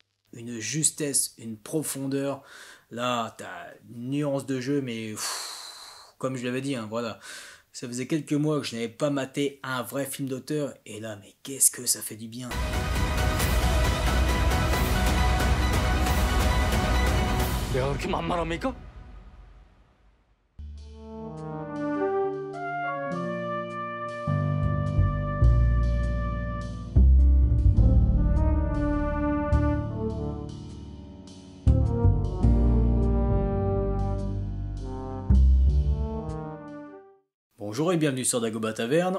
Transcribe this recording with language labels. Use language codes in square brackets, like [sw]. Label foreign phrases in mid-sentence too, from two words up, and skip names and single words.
[fr] une justesse, une profondeur. Là, t'as une nuance de jeu, mais comme je l'avais dit, hein, voilà. Ça faisait quelques mois que je n'avais pas maté un vrai film d'auteur, et là, mais qu'est-ce que ça fait du bien. [ko] 내가 그렇게 만만합니까? [fr] Bonjour et bienvenue sur Dagoba Taverne.